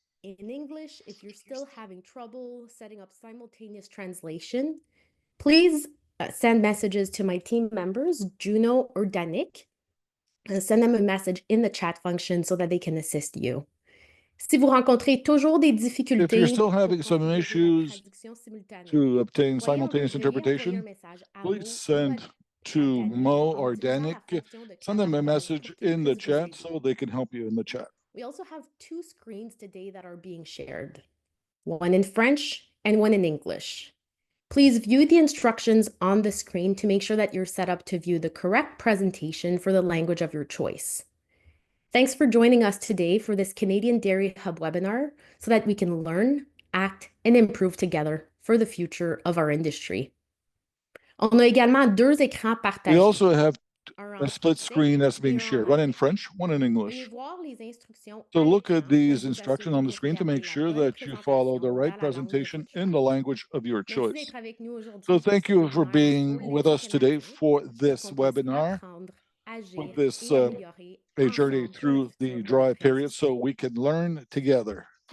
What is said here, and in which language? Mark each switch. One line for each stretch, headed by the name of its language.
English: In English, if you're still having trouble setting up simultaneous translation, please send messages to my team members, Juno or Danik. Send them a message in the chat function so that they can assist you.
French: Si vous rencontrez toujours des difficultés,
English: if you're still having some issues to obtain simultaneous interpretation, please send to Mo or Danik, send them a message in the chat so they can help you in the chat. We also have two screens today that are being shared, one in French and one in English. Please view the instructions on the screen to make sure that you're set up to view the correct presentation for the language of your choice. Thanks for joining us today for this Canadian Dairy Hub webinar so that we can learn, act, and improve together for the future of our industry.
French: On a également deux écrans partagés.
English: We also have a split screen that's being shared, one in French, one in English. So look at these instructions on the screen to make sure that you follow the right presentation in the language of your choice. So thank you for being with us today for this webinar, with this a journey through the dry period so we can learn together.